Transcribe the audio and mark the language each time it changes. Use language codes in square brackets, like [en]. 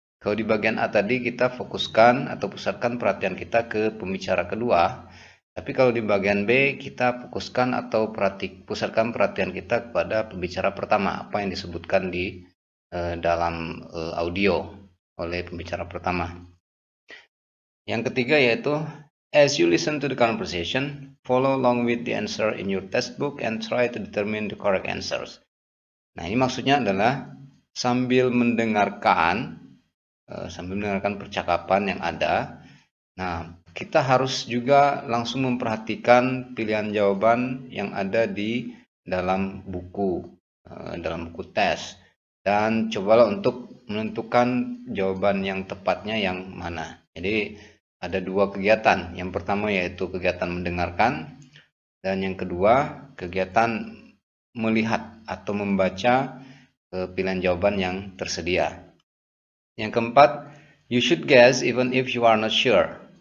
[id] Kalau di bagian A tadi kita fokuskan atau pusatkan perhatian kita ke pembicara kedua. Tapi kalau di bagian B kita fokuskan atau pusatkan perhatian kita kepada pembicara pertama, apa yang disebutkan di dalam audio oleh pembicara pertama. Yang ketiga yaitu [en] as you listen to the conversation, follow along with the answer in your textbook and try to determine the correct answers. [id] Nah, ini maksudnya adalah sambil mendengarkan percakapan yang ada. Nah, kita harus juga langsung memperhatikan pilihan jawaban yang ada di dalam buku tes, dan cobalah untuk menentukan jawaban yang tepatnya yang mana. Jadi ada 2 kegiatan. Yang pertama yaitu kegiatan mendengarkan, dan yang kedua kegiatan melihat atau membaca pilihan jawaban yang tersedia. Yang keempat, [en] you should guess even if you are not sure.